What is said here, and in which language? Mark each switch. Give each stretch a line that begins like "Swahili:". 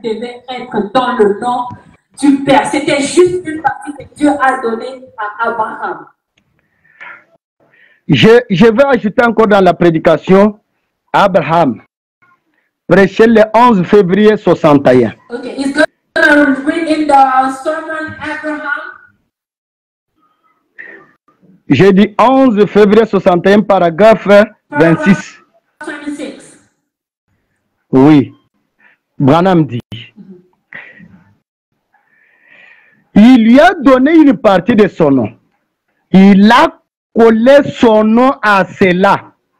French: devait être dans le nom du Père. C'était juste une partie que Dieu a donnée à Abraham. Je vais ajouter encore dans la prédication Abraham, prêché le 11 février 61.
English: Okay, he's going to read in the sermon Abraham.
French: J'ai dit 11 février 61, paragraphe 26. 26. Oui. Branham dit. Il lui a donné une partie de son nom. Il a collé son nom à cela.